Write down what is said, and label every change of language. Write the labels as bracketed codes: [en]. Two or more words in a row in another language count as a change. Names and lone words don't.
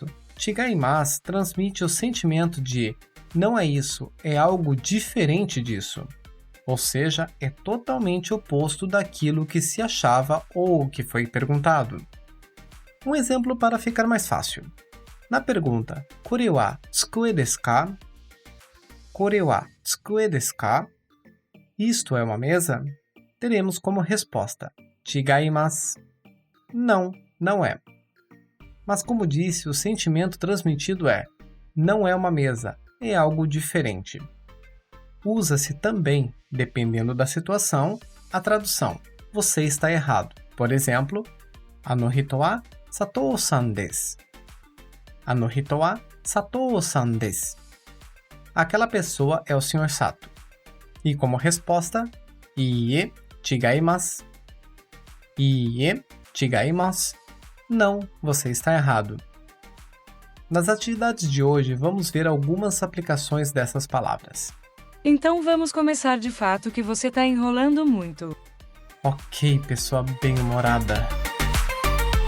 [pt] Chigaimasu transmite o sentimento de não é isso, é algo diferente disso. Ou seja, é totalmente oposto daquilo que se achava ou que foi perguntado. Um exemplo para ficar mais fácil. Na pergunta, [ja] これは机ですか? これは机ですか? [pt] Isto é uma mesa? Teremos como resposta chigaimasu. Não, não é. Mas como disse, o sentimento transmitido é não é uma mesa, é algo diferente. Usa-se também, dependendo da situação, a tradução você está errado. Por exemplo, [ja] あの人は佐藤さんです. あの人は佐藤さんです. [pt] Aquela pessoa é o Sr. Sato. E como resposta, [ja] いいえ違います. いいえ違います. [pt] Não, você está errado. Nas atividades de hoje, vamos ver algumas aplicações dessas palavras. Então vamos começar de fato que você tá enrolando muito. Ok, pessoa bem-humorada.